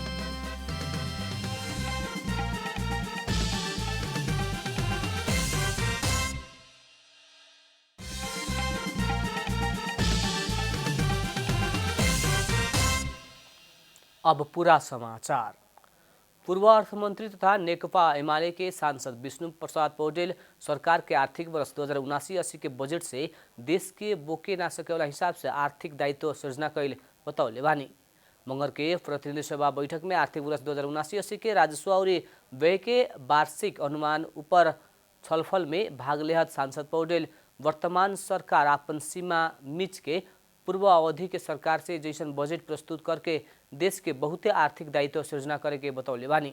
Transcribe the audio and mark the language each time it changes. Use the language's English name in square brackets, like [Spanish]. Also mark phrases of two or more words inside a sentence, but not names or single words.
[Bhojpuri] अब पूरा समाचार। पूर्व अर्थमंत्री तथा नेकपा एमाले के सांसद विष्णु प्रसाद पौडेल सरकार के आर्थिक वर्ष 2079-80 के बजट से देश के बोके ना सके वाला हिसाब से आर्थिक दायित्व सृजना कैल बतौले बानी। मंगर के प्रतिनिधि सभा बैठक में आर्थिक वर्ष 2079-80 के राजस्व और व्यय के वार्षिक अनुमान ऊपर छलफल में भाग लेहत सांसद पौडेल वर्तमान सरकार अपन सीमा मिच के पूर्व अवधि के सरकार से जैसन बजट प्रस्तुत करके देश के बहुते आर्थिक दायित्व सृजना करे के बतौले बानी।